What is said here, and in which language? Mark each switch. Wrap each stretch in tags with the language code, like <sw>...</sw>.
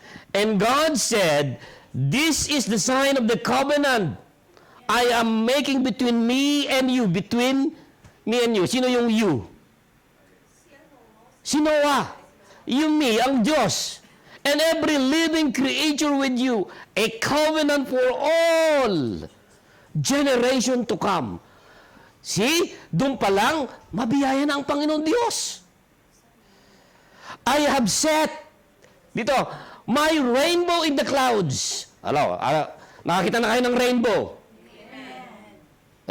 <en>And God said, this is the sign of the covenant I am making between me and you. Between me and you.</en> <tl>Sino yung you? Si Noah. Yung me, ang Diyos.</tl> <en>And every living creature with you, a covenant for all generation to come.</en> <tl>See, doon pa lang, mabiyaya na ang Panginoon Diyos.</tl> <en>I have set, dito, my rainbow in the clouds.</en> <tl>Nakakita na kayo ng rainbow? Amen.</tl>